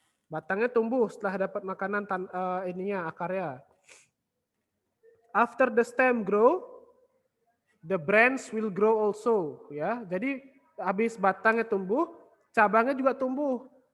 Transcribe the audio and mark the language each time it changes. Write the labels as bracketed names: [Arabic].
[Indonesian] Batangnya tumbuh setelah dapat makanan akarnya. [English] After the stem grow, the branch will grow also. [Indonesian] Ya, jadi habis batangnya tumbuh, cabangnya juga tumbuh.